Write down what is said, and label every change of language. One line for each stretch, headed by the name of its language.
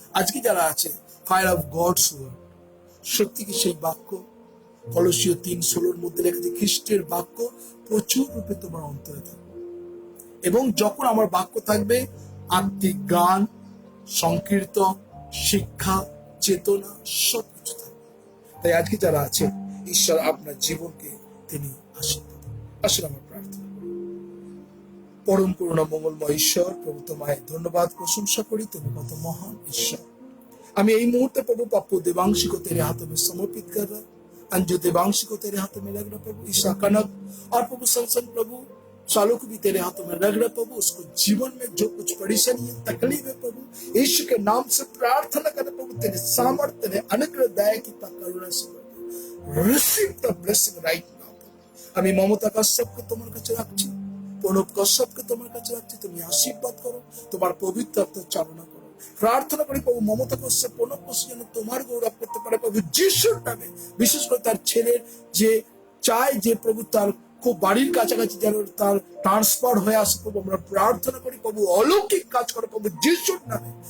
Bangla: আজকে যারা আছে ফায়ার অফ গডস ওয়ার্ড, সত্যি কি সেই বাক্য কলসীয় 3:16 মধ্যে লেখা, খ্রিস্টের বাক্য প্রচুর রূপে তোমার অন্তরে থাকবে, এবং যখন আমার বাক্য থাকবে, আত্মিক গান, সংকীর্তন, শিক্ষা, চেতনা সবকিছু থাকবে। তাই আজকে যারা আছে, ঈশ্বর আপনার জীবনকে তিনি আশীর্বাদ করুন। আসলে আমার প্রার্থনা করি, পরম করুণা মঙ্গলময় ঈশ্বর, প্রভু তোমায় ধন্যবাদ প্রশংসা করি, তুমি কত মহান ঈশ্বর। আমি এই মুহূর্তে
Hindi: प्रभु पप्पू देवांशी को तेरे हाथों में समर्पित कर रहा, अंजू देवांशी को तेरे हाथों में रख रहा प्रभु, ईशा कनक और प्रभु संसन प्रभु सालों को भी तेरे हाथों में रख रहा प्रभु। उसको जीवन में जो कुछ परेशानी है, तकलीफ है प्रभु, यीशु के नाम से प्रार्थना कर प्रभु, तेरे सामर्थ्य, तेरे अनुग्रह, दया की करुणा से
English: Receive the blessing right now.
Bangla: আমি মমতা কাশ্যপকে তোমার কাছে রাখছি, প্রণব কাশ্যপকে তোমার কাছে রাখছি, তুমি আশীর্বাদ করো, তোমার পবিত্র আত্মার চালনা করো। প্রার্থনা করি প্রভু মমতা কাশ্যপ, প্রণব কাশ্যপ যেন তোমার গৌরব করতে পারে প্রভু যিশুর নামে। বিশেষ করে তার ছেলের যে চায় যে প্রভু তার খুব বাড়ির কাছাকাছি যেন তার ট্রান্সফার হয়ে আসে প্রভু, আমরা প্রার্থনা করি প্রভু অলৌকিক কাজ করে প্রভু যিশুর নামে।